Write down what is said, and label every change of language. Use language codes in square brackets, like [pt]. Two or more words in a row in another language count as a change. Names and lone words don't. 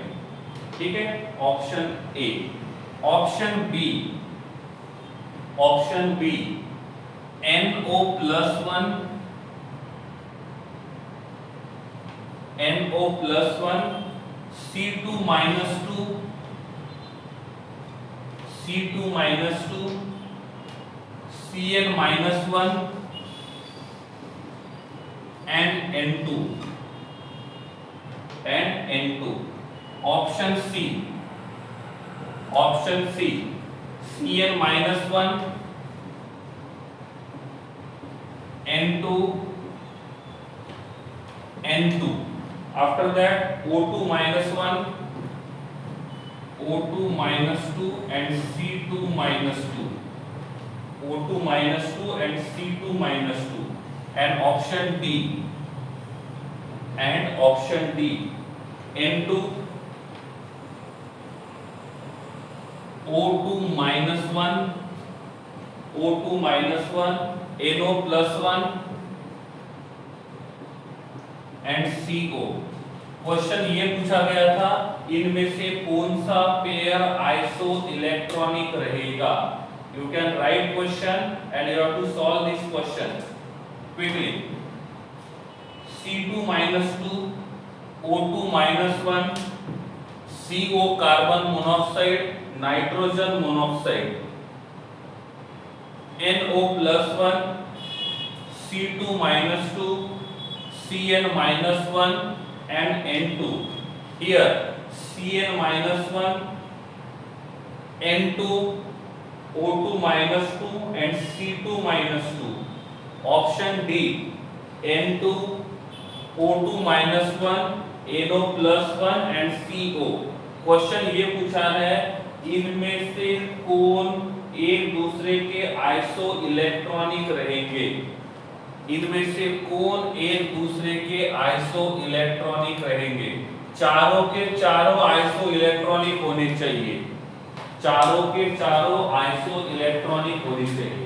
[hi] ठीक है, [en] option A. option B NO+1, C2-2, Cn-1 and N2। option C Cn-1, N2। After that O2-1, O2-2 and C2-2, O2-2 and C2-2, and option D, N2, O2-1 O2 minus 1, NO plus 1 एंड CO। [hi] क्वेश्चन ये पूछा गया था, इनमें से कौन सा पेयर [en] iso electronic [hi] रहेगा। [en] you can write question and you have to solve this question quickly. C2 minus 2, O2 minus 1, CO carbon monoxide, nitrogen monoxide, NO plus 1, C2 minus 2, Cn minus 1 and N2. Here Cn minus 1, N2, O2 minus 2 and C2 minus 2. Option D, N2, O2 minus 1, NO plus 1 and CO। [hi] क्वेश्चन ये पूछा है, इनमें से कौन एक दूसरे के [en] iso electronic [hi] रहेंगे। इनमें से कौन एक दूसरे के [en] iso electronic [hi] रहेंगे। चारों के चारों [en] iso electronic [hi] होने चाहिए, चारों के चारों [en] iso electronic [hi] होने चाहिए।